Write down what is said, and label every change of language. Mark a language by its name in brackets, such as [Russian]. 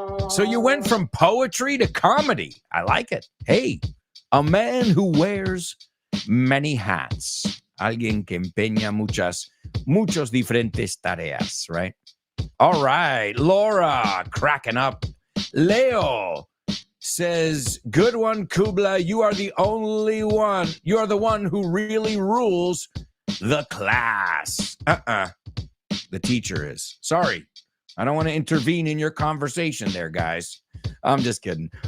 [English] So you went from poetry to comedy. I like it. Hey, a man who wears many hats. [Spanish] Alguien que empeña muchos diferentes tareas, right? [English] All right, Laura, cracking up. Leo says, good one, Kubla. You are the only one. You are the one who really rules the class. The teacher is. Sorry. I don't want to intervene in your conversation there, guys. I'm just kidding.